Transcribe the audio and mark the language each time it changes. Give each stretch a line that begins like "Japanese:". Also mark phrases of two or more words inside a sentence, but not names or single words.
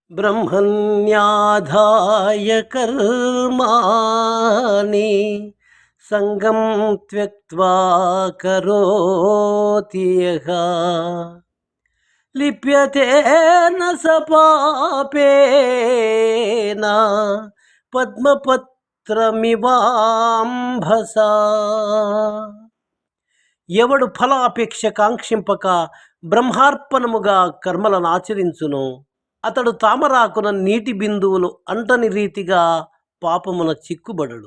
Sanskrit: ब्रह्मण्याधाय कर्माणि संगं त्यक्त्वा करोति यः लिप्यते न स पापेन పద్మపత్రమివాంభసా.
Telugu: ఎవడు ఫలాపేక్ష కాంక్షింపక బ్రహ్మార్పణముగా కర్మలను ఆచరించును అతడు తామరాకున నీటి బిందువులు అంటని రీతిగా పాపమున చిక్కుబడడు.